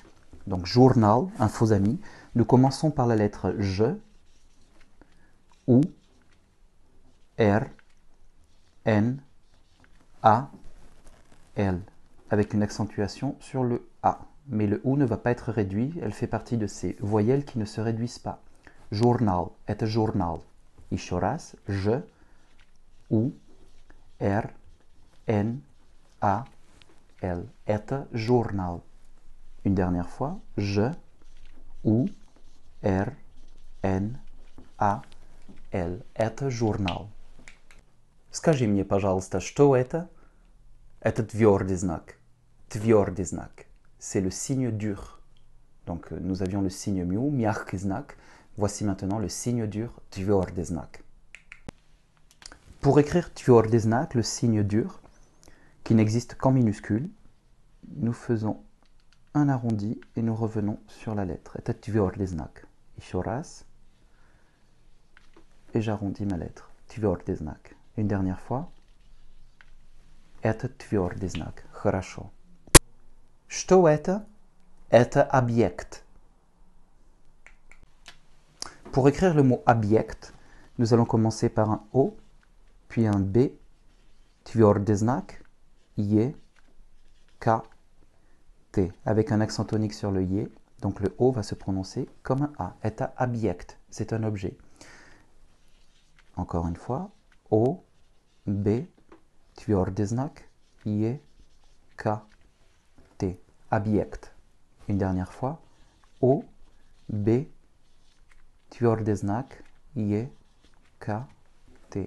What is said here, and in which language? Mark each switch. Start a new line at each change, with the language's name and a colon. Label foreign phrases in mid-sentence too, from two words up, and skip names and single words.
French: Donc journal, un faux ami. Nous commençons par la lettre J, U, R, N, A, L, avec une accentuation sur le A. Mais le U ne va pas être réduit, elle fait partie de ces voyelles qui ne se réduisent pas. Journal,
Russian: это journal. Еще раз.
French: J, U, R, N, A, L.
Russian: Это журнал.
French: Une dernière fois. J, U, R, N, A, L.
Russian: Это journal. Скажи мне, пожалуйста, что это? Это твердый знак. Твердый знак.
French: C'est le signe dur. Donc nous avions le signe miu,
Russian: мягкий знак.
French: Voici maintenant le signe dur,
Russian: твердый знак.
French: Pour écrire
Russian: твердый знак,
French: le signe dur, qui n'existe qu'en minuscule, nous faisons un arrondi et nous revenons sur la lettre.
Russian: Это твердый знак. Еще раз.
French: Et j'arrondis ma lettre.
Russian: Твердый знак.
French: Une dernière fois.
Russian: Это твердый знак. Хорошо. Что это? Это объект.
French: Pour écrire le mot объект, nous allons commencer par un O, puis un B,
Russian: твердый знак,
French: Y, K, T, avec un accent tonique sur le Y. Donc le O va se prononcer comme un A.
Russian: Это объект,
French: c'est un objet. Encore une fois, O, B,
Russian: твердый знак,
French: Y, K, T, объект. Une dernière fois, O, B,
Russian: твердый знак,
French: Y, K, T.